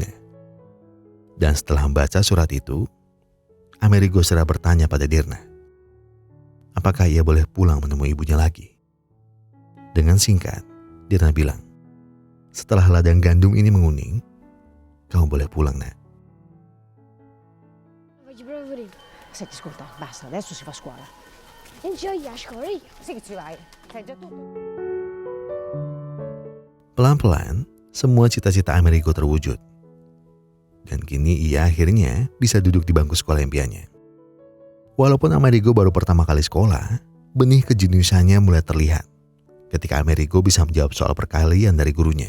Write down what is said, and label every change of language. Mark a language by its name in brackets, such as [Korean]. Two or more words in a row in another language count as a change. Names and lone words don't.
[Indonesian] Dan setelah membaca surat itu, Amerigo segera bertanya pada Dirna, apakah ia boleh pulang menemui ibunya lagi? Dengan singkat, Dirna bilang, setelah ladang gandum ini menguning, kamu boleh pulang, nak. [Italian] Faccio proprio ridere. Senti, ascolta, basta, adesso si fa scuola. Non ci voglio a scuola io. Sì che ci vai, sai già tutto. [Indonesian] Pelan-pelan, semua cita-cita Amerigo terwujud. Dan kini ia akhirnya bisa duduk di bangku sekolah impiannya. Walaupun Amerigo baru pertama kali sekolah, benih kejeniusannya mulai terlihat ketika Amerigo bisa menjawab soal perkalian dari gurunya.